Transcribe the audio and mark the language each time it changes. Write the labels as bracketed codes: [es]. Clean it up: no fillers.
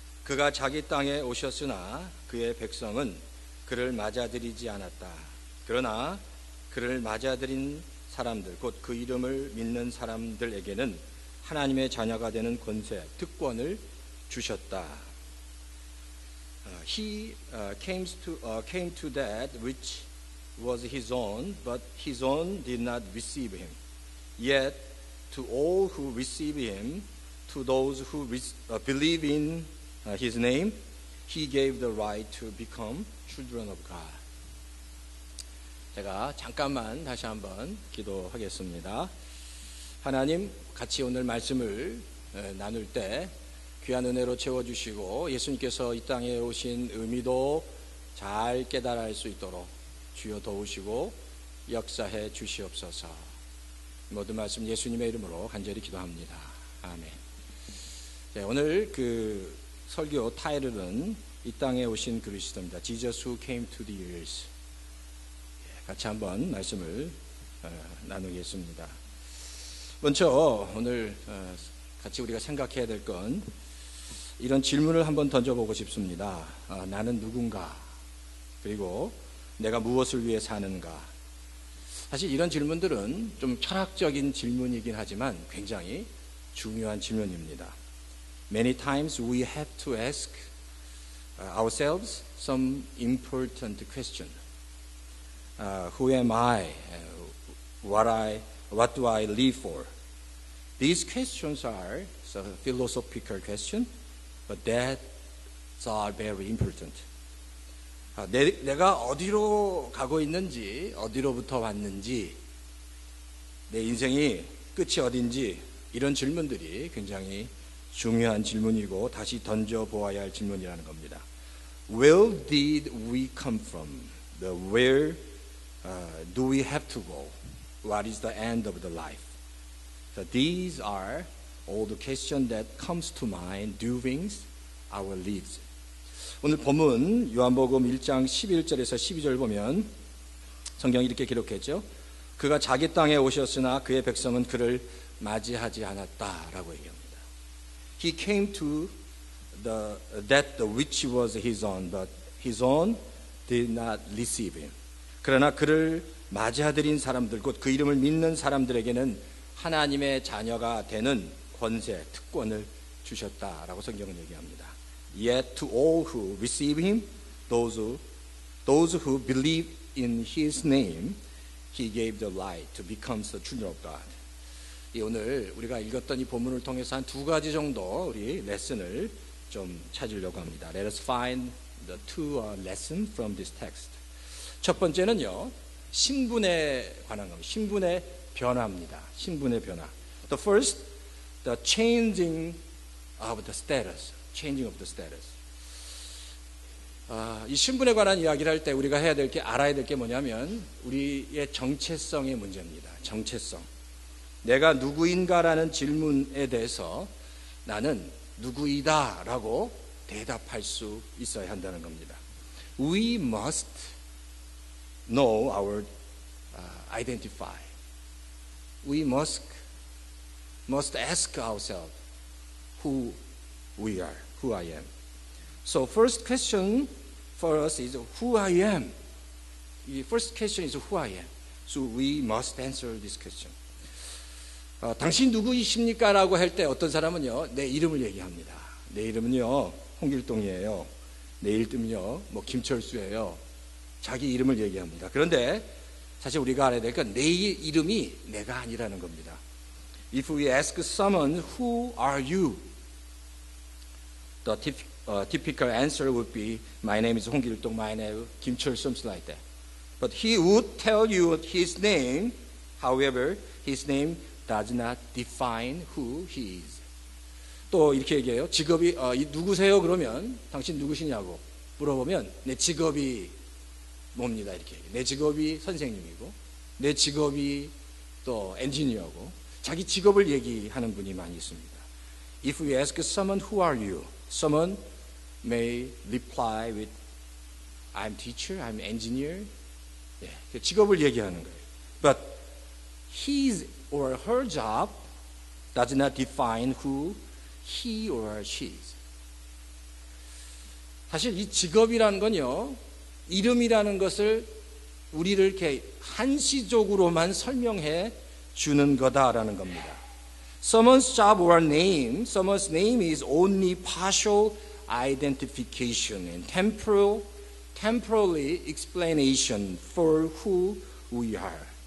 [ko] 그가 자기 땅에 오셨으나 그의 백성은 그를 맞아들이지 않았다. 그러나 그를 맞아들인 사람들, 곧 그 이름을 믿는 사람들에게는 하나님의 자녀가 되는 권세, 특권을 주셨다. [en] He came to that which was his own, but his own did not receive him. Yet to all who receive him, to those who believe in his name, he gave the right to become children of God. [ko] 제가 잠깐만 다시 한번 기도하겠습니다. 하나님, 같이 오늘 말씀을 나눌 때 귀한 은혜로 채워주시고 예수님께서 이 땅에 오신 의미도 잘 깨달아 알 수 있도록 주여 도우시고 역사해 주시옵소서. 모든 말씀 예수님의 이름으로 간절히 기도합니다. 아멘. 네, 오늘 그 설교 타이틀은 이 땅에 오신 그리스도입니다. [en] Jesus who came to the earth. [ko] 같이 한번 말씀을 나누겠습니다. 먼저 오늘 같이 우리가 생각해야 될 건 이런 질문을 한번 던져보고 싶습니다. 나는 누군가? 그리고 내가 무엇을 위해 사는가? 사실 이런 질문들은 좀 철학적인 질문이긴 하지만 굉장히 중요한 질문입니다. [en] Many times we have to ask ourselves some important question. Who am I? What do I live for? These questions are philosophical questions, but that are very important. [ko] 내가 어디로 가고 있는지, 어디로부터 왔는지, 내 인생이 끝이 어딘지 이런 질문들이 굉장히 중요한 질문이고 다시 던져보아야 할 질문이라는 겁니다. [en] Where did we come from? Where do we have to go? What is the end of the life? So these are all the questions that comes to mind during our lives. [ko] 오늘 본문 요한복음 1장 11절에서 12절 보면 성경이 이렇게 기록했죠. 그가 자기 땅에 오셨으나 그의 백성은 그를 맞이하지 않았다라고 얘기합니다. [en] He came to that which was his own, but his own did not receive him. [ko] 그러나 그를 맞이하들인 사람들, 곧 그 이름을 믿는 사람들에게는 하나님의 자녀가 되는 권세, 특권을 주셨다라고 성경은 얘기합니다. [en] Yet to all who receive him, those who believe in his name, he gave the right to become the children of God. [ko] 오늘 우리가 읽었던 이 본문을 통해서 한 두 가지 정도 우리 레슨을 좀 찾으려고 합니다. [en] Let us find the two lessons from this text. [ko] 첫 번째는요, 신분에 관한 겁니다. 신분의 변화입니다. 신분의 변화. [en] The first, the changing of the status. Changing of the status. [ko] 이 신분에 관한 이야기를 할 때 우리가 해야 될 게, 알아야 될 게 뭐냐면 우리의 정체성의 문제입니다. 정체성. 내가 누구인가라는 질문에 대해서 나는 누구이다라고 대답할 수 있어야 한다는 겁니다. [en] We must know our identify. We must ask ourselves who we are, who I am. So first question for us is who I am. The first question is who I am. So we must answer this question. [ko] 당신 누구이십니까? 라고 할 때 어떤 사람은요, 내 이름을 얘기합니다. 내 이름은요, 홍길동이에요. 내 이름은요, 김철수예요. 자기 이름을 얘기합니다. 그런데 사실 우리가 알아야 될 건 내 이름이 내가 아니라는 겁니다. [en] If we ask someone, who are you? The typical answer would be, my name is 홍길동, my name is 김철수, something like that. But he would tell you his name. However, his name does not define who he is. [ko] 또 이렇게 얘기해요. 직업이 누구세요? 그러면 당신 누구시냐고 물어보면 내 직업이 뭡니다. 이렇게 얘기해요. 내 직업이 선생님이고 내 직업이 또 엔지니어고 자기 직업을 얘기하는 분이 많이 있습니다. [en] If we ask someone who are you, someone may reply with I'm teacher, I'm engineer. [ko] 예, 직업을 얘기하는 거예요. [en] But his or her job does not define who he or she is. [ko] 사실 이 직업이라는 건요, 이름이라는 것을 우리를 이렇게 한시적으로만 설명해 주는 거다라는 겁니다. [en] Someone's job or name, someone's name is only partial identification and temporary explanation for who we are.